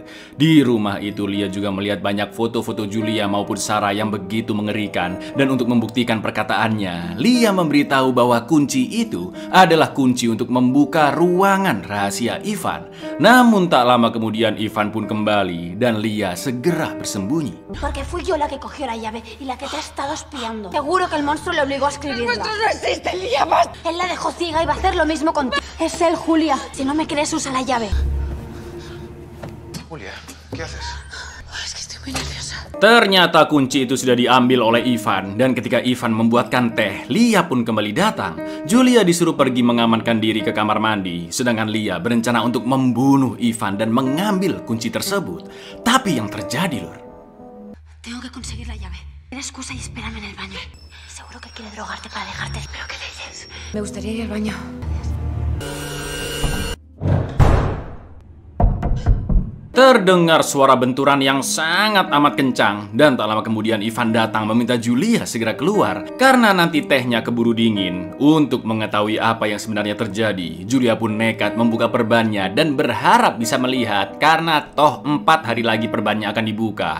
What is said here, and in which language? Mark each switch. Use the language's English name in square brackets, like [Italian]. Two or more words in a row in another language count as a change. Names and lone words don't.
[Indonesian] Di rumah itu Lia juga melihat banyak foto-foto Julia maupun Sarah yang begitu mengerikan dan untuk membuktikan perkataannya, Lia memberitahu bahwa kunci itu adalah kunci untuk membuka ruangan rahasia Ivan. Ivan. Namun tak lama kemudian Ivan pun kembali dan Lia segera bersembunyi. [Spanish] Porque fui yo la que cogió la llave y la que te ha estado espiando. Seguro que el monstruo le obligó a escribirla. El monstruo no existe, Lia. Él la dejó ciega y va a hacer lo mismo contigo. Es él, Julia. Si no me crees, usa la llave. Julia, ¿qué haces? Es que estoy muy nerviosa. [Indonesian] Ternyata kunci itu sudah diambil oleh Ivan, dan ketika Ivan membuatkan teh, Lia pun kembali datang. Julia disuruh pergi mengamankan diri ke kamar mandi, sedangkan Lia berencana untuk membunuh Ivan dan mengambil kunci tersebut. Tapi yang terjadi, Lur. [Spanish] Tengo que conseguir la llave. Ten excusa y espérame en el baño. Seguro que quiere drogarte para dejarte. ¿Pero qué dices? Me gustaría ir al baño. [Indonesian] Terdengar suara benturan yang sangat amat kencang, dan tak lama kemudian Ivan datang meminta Julia segera keluar karena nanti tehnya keburu dingin. Untuk mengetahui apa yang sebenarnya terjadi, Julia pun nekat membuka perbannya dan berharap bisa melihat karena toh 4 hari lagi perbannya akan dibuka.